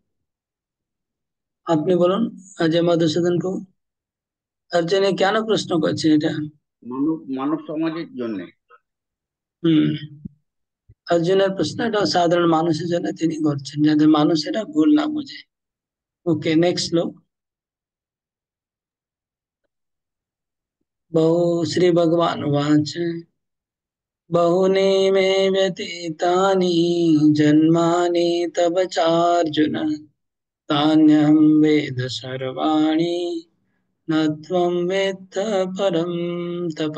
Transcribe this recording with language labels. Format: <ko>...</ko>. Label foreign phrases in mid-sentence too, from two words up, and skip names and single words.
<bn>আপনি বলুন অজয় মধুসূদন বাবু, অর্জুন কেন প্রশ্ন করছে এটা? মানব সমাজের জন্য। অর্জুনের প্রশ্ন এটা সাধারণ মানুষের জন্য তিনি করছেন, যাতে মানুষ এটা ভুল না বোঝে। ওকে, নেক্সট লোক।</bn> <sa>बहु श्री भगवान वाच बहुनि मे व्यतीतानि जन्मानि तव चार्जुन तान्यहं वेद सर्वाणि न त्वं वेत्थ परं तप।</sa>